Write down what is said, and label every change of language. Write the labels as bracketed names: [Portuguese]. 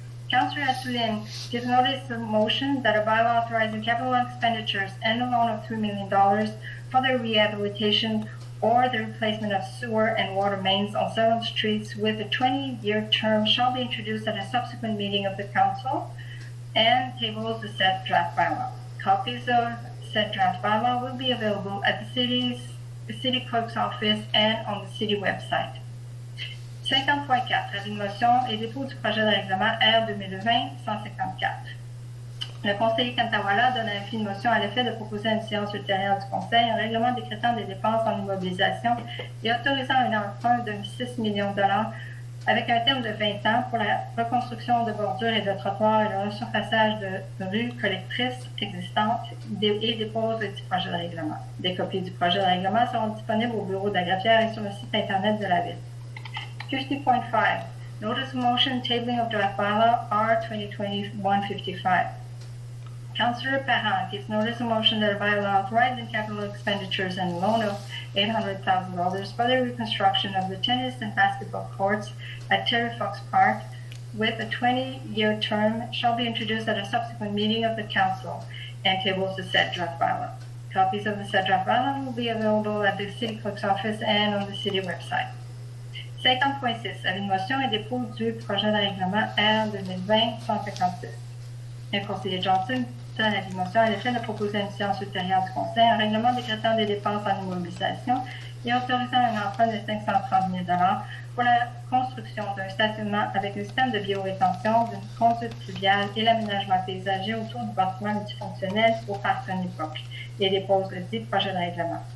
[English] Councillor Assouline gives notice of motion that a bylaw authorizing capital expenditures and a loan of $3 million for the rehabilitation or the replacement of sewer and water mains on several streets with a 20-year term shall be introduced at a subsequent meeting of the council and tables the said draft bylaw. Copies of said draft bylaw will be available at the city clerk's office and on the city website. 50.4. [French] Avis de motion et dépôt du projet de règlement R 2020-154. Le conseiller Kantawala donne un avis de motion à l'effet de proposer à une séance ultérieure du Conseil un règlement décrétant des dépenses en immobilisation et autorisant un emprunt de 6 millions de dollars avec un terme de 20 ans pour la reconstruction de bordures et de trottoirs et le resurfaçage de rues collectrices existantes et dépose du projet de règlement. Des copies du projet de règlement seront disponibles au bureau de la greffière et sur le site Internet de la Ville. [English] 50.5. Notice of motion tabling of draft bylaw R 2020-155. Councillor Parent gives notice of motion that a bylaw authorizing capital expenditures and loan of $800,000 for the reconstruction of the tennis and basketball courts at Terry Fox Park with a 20-year term shall be introduced at a subsequent meeting of the council and tables the said draft bylaw. Copies of the said draft bylaw will be available at the city clerk's office and on the city website. 50.6. [French] Avis de motion et dépôt du projet de règlement R 2020-156. Le conseiller Johnson donne l'avis de motion à l'effet de proposer à une séance ultérieure du Conseil un règlement décrétant des dépenses en immobilisation et autorisant un emprunt de 530 000 $ pour la construction d'un stationnement avec un système de biorétention, d'une conduite fluviale et l'aménagement paysager autour du bâtiment multifonctionnel au parc Tony Brook et dépose le dit projet de règlement.